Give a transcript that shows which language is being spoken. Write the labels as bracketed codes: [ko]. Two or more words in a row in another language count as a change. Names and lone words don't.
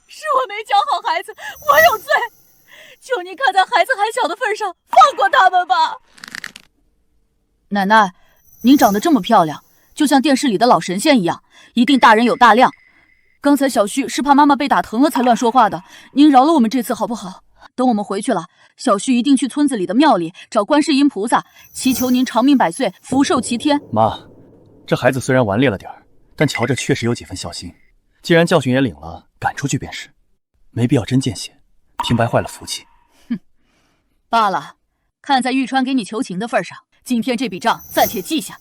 [zh] 是我没教好孩子，我有罪。求您看在孩子还小的份上，放过他们吧。奶奶，您长得这么漂亮，就像电视里的老神仙一样，一定大人有大量。刚才小旭是怕妈妈被打疼了才乱说話的，您饒了我們這次好不好？等我們回去了，小旭一定去村子裡的廟裡找觀世音菩薩，祈求您長命百歲，福壽齊天。媽，這孩子雖然頑劣了點兒，但瞧着確實有幾分孝心。既然教訓也領了，趕出去便是，沒必要真見血，平白壞了福氣。哼，罷了，看在玉川給你求情的份上，今天這筆賬暫且記下。